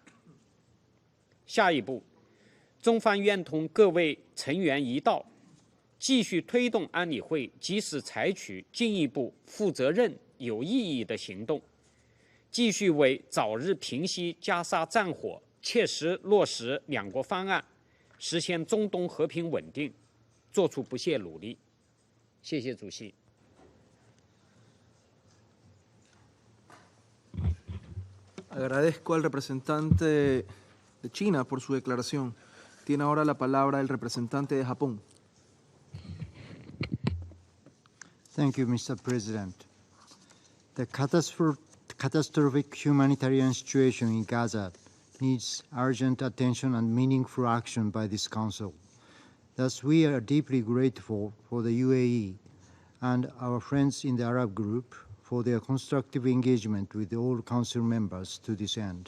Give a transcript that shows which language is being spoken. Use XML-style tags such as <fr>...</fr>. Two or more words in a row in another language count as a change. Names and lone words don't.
<zh>下一步，中方愿同各位成员一道，继续推动安理会及时采取进一步负责任、有意义的行动，继续为早日平息加沙战火、切实落实两国方案、实现中东和平稳定做出不懈努力。谢谢主席。</zh> <es>Agradezco al representante de China por su declaración. Tiene ahora la palabra el representante de Japón.</es> <en>Thank you, Mr. President. The catastrophic humanitarian situation in Gaza needs urgent attention and meaningful action by this Council. Thus, we are deeply grateful for the UAE and our friends in the Arab group for their constructive engagement with all Council members to this end.</en>